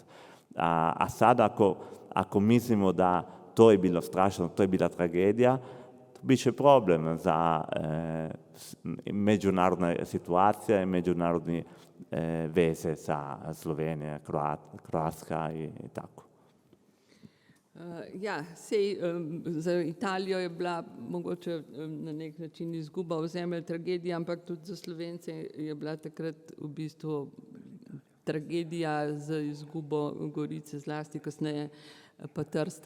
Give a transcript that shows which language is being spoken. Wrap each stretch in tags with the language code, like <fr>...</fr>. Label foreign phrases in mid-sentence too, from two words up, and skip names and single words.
<hr>A sad ako mislimo da to je bilo strašno, to je bila tragedija, to bit će problem za međunarodna situacija i međunarodne veze sa Slovenija, Hrvatska i tako.</hr> <sl>Ja, sej za Italijo je bila mogoče na nek način izguba ozemlja tragedija, ampak tudi za Slovence je bila takrat v bistvu tragedija z izgubo Gorice, zlasti kasneje pa Trsta.</sl>